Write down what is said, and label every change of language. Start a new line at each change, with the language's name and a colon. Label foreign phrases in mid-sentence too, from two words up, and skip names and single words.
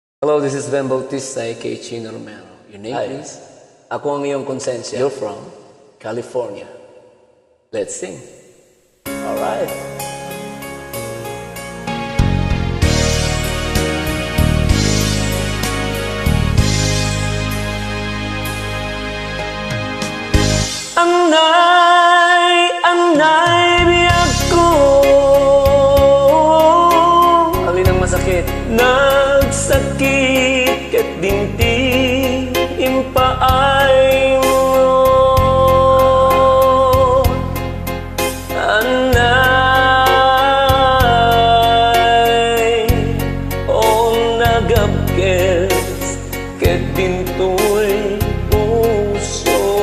English: Hello, this is Ben Bautista, aka Chino Romero. Your name, Hi. please?
Filipino: Ako ang iyong konsensya.
English: You're from? California. Let's sing. Alright.
Iloko: Anay, biyag ko.
Filipino: Alin ang masakit?
Iloko: Nagsakit kat dinti impaay mo. Anay, o nagabkes kat dintoy puso.